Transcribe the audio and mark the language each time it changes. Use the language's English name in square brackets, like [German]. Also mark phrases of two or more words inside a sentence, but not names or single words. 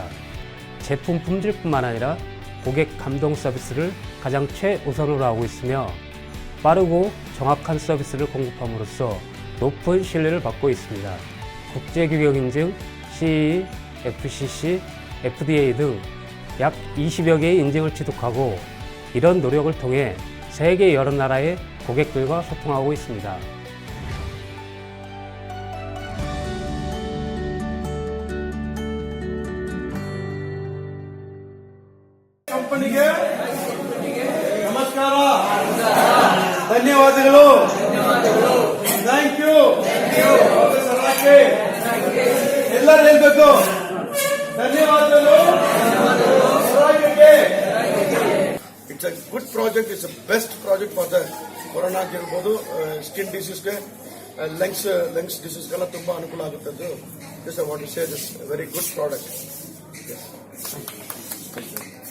[Korean] 제품 품질뿐만 아니라 고객 감동 서비스를 가장 최우선으로 하고 있으며 빠르고 정확한 서비스를 공급함으로써 높은 신뢰를 받고 있습니다. 국제규격 인증, CE, FCC, FDA 등 약 20여 개의 인증을 취득하고 이런 노력을 통해 세계 여러 나라의 고객들과 소통하고 있습니다. [Kannada] ಕಂಪನಿಗೆ ನಮಸ್ಕಾರ, ಧನ್ಯವಾದಗಳು, [English] thank you. [Kannada] ಎಲ್ಲರೂ ಹೇಳ್ಬೇಕು ಧನ್ಯವಾದಗಳು. [English] It's a good project, it's a best project for the corona ಆಗಿರ್ಬೋದು, skin disease, lungs disease [Kannada] ತುಂಬಾ ಅನುಕೂಲ ಆಗುತ್ತದೆ. [English] This I want to say this very good product.